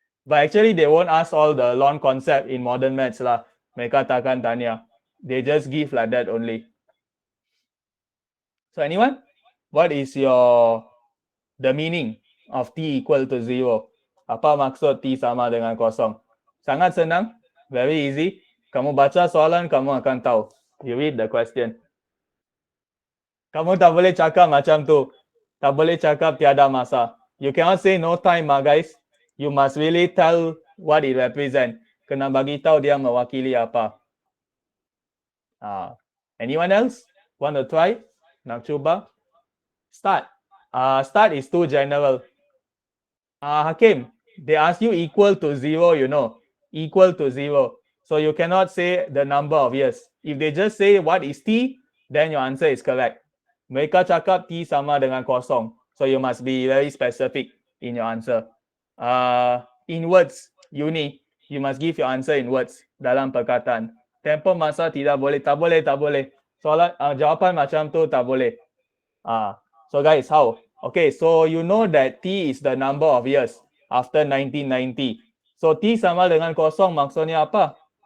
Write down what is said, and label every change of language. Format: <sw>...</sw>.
<en>But actually, they won't ask all the long concept in modern maths lah.</en> <ms>Mereka takkan tanya.</ms> <en>They just give like that only. So anyone? What is the meaning of T equal to 0?</en> <ms>Apa maksud T sama dengan kosong? Sangat senang.</ms> <en>Very easy.</en> <ms>Kamu baca soalan, kamu akan tahu.</ms> <en>You read the question.</en> <ms>Kamu tak boleh cakap macam tu. Tak boleh cakap tiada masa.</ms> <en>You cannot say no time, guys. You must really tell what it represent.</en> <ms>Kena bagi tahu dia mewakili apa.</ms> <en>Anyone else want to try?</en> <ms>Nak cuba?</ms> <en>Start. Start is too general. Hakim, they ask you equal to 0, you know. Equal to 0. So you cannot say the number of years. If they just say what is T, then your answer is correct.</en> <ms>Mereka cakap T sama dengan kosong.</ms> <en>So you must be very specific in your answer. In words, uni, you must give your answer in words</en> <ms>dalam perkataan. Tempoh masa tidak boleh, tak boleh. Soalan, jawapan macam tu tak boleh.</ms> <en>So guys, how? Okay, so you know that T is the number of years after 1990.</en> <ms>So T sama dengan kosong maksudnya apa?</ms>